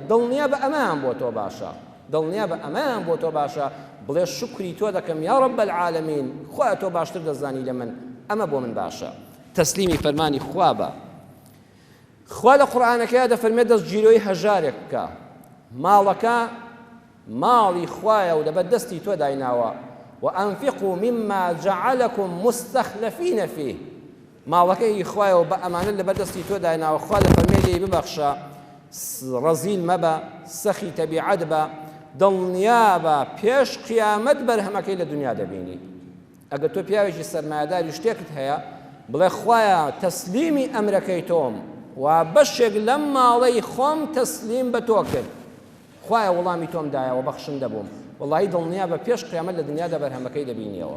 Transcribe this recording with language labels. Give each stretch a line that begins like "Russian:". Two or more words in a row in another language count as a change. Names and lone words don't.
Central Kurdish: دڵنیا بە ئەمەیان بۆ تۆ باشە، دڵنیا بە ئەمەیان بۆ تۆ باشە، بڵێ شکری تۆ دەکەم
Arabic: یا رب العالمین،
Central Kurdish: خوا تۆ باشتر دەزانی لە من، ئەمە بۆ من باشە. تەسلیمی فەرمانی خوا بە. خوا لە قورئانەکەیە دەفەرمێت دەستگیرۆی هەژارێک بکە، ماڵەکە ماڵی خوایە و لەبەر دەستی تۆ دایناوە.
Arabic: وأنفقوا مما جعلكم مستخلفين فيه،
Central Kurdish: ماڵەکەی خوایە و بە ئەمانە لەبەر دەستی تۆ دایناوە. خوا دەفەرمێت لێی ببەخشە، ڕەزیل مەبە، سەخی تەبیعەت بە، دڵنیا بە پێش قیامەت بەرهەمەکەی لە دنیا دەبینی. ئەگەر تۆ پیاوێکی سەرمایەداری شتێکت هەیە بڵێ خوایە تەسلیمی ئەمرەکەی تۆم و بەشێک لەم ماڵەی خۆم تەسلیم بە تۆ کرد، خوایە وەڵامی تۆم دایەوە بەخشن دەبووم، وەڵاهی دڵنیا بە پێش قیامەت لە دنیادا بەرهەمەکەی دەبینیەوە.